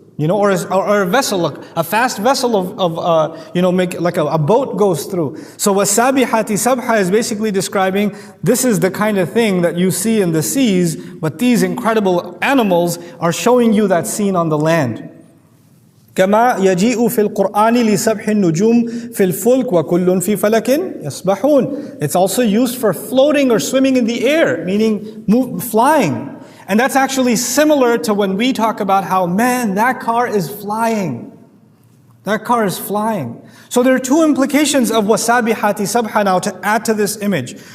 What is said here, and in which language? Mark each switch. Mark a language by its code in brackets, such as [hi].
[en] Or a vessel, a fast vessel like a boat goes through. So [ar] وَالسَّابِحَاتِ سَبْحًا [en] is basically describing this is the kind of thing that you see in the seas, but these incredible animals are showing you that scene on the land. [ar] كما يجيء في القرآن لسبح النجوم في الفلك وكل في فلك يسبحون. [en] It's also used for floating or swimming in the air, meaning flying. And that's actually similar to when we talk about how, man, that car is flying. That car is flying. So there are two implications of [ar] وَسَابِحَاتِ سَبْحًا [en] now to add to this image.